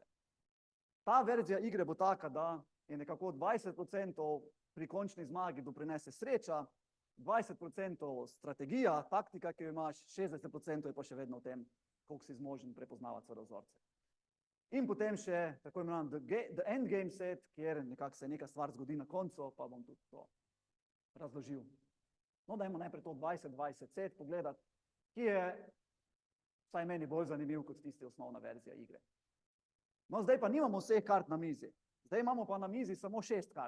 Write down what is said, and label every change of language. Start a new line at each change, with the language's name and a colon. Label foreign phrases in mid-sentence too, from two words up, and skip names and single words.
Slovenian: Ta verzija igre bo taka, da je nekako 20% pri končni zmagi doprinese sreča, 20% strategija, taktika, ki jo imaš, 60% je pa še vedno v tem, koliko si zmožen prepoznavati svoje vzorce. In potem še tako imenovan
English: the endgame set,
Slovenian: kjer nekako se neka stvar zgodi na koncu, pa bom tudi to razložil. No, dajmo najprej to 20-20 set pogledati, ki je vsaj meni bolj zanimiv kot tisti osnovna verzija igre. No, zdaj pa nimamo vseh kart na mizi. Zdaj imamo pa na mizi samo 6 kart.